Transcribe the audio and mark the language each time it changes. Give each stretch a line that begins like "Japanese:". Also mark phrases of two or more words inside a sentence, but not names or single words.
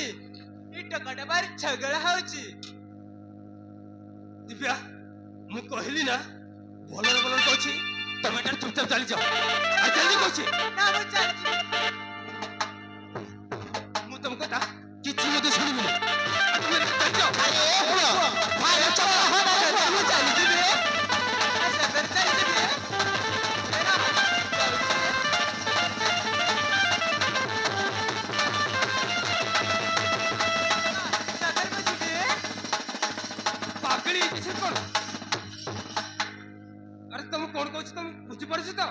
Odia: ଏ ଟକାଟା ଭାରି ଝଗଡ଼ା ହଉଛି। ଦିବ୍ୟା, ମୁଁ କହିଲି ନା ଭଲରେ ଭଲରେ କହୁଛି, ତମେ ଏଠାରେ ଚୁପଚାପ ଚାଲିଯାଅ। ଆଉ ଚାଲି କହୁଛି, ନା ମୁଁ ଚାଲିଯିବି। ମୁଁ ତମ କଥା କିଛି ମଧ୍ୟ ଶୁଣିବିନି। ଆଉ ତମେ ଚାଲିଯାଅ।
Bangla: আরে পুরো ভাই চল হ্যাঁ
Odia: ଚାଲି ମୁଁ ଚାଲିଯିବି। ସାଗର ଚାଲିଯିବି। ଏ ରହନ, ଯାଉଛି। ସାଗର ମୁଁ ଯିବି। ପାଗଳି ହେଇଛି ସେ କଣ? ଆରେ ତମେ କଣ କହୁଛି ତମେ ବୁଝିପାରୁଛ ତ?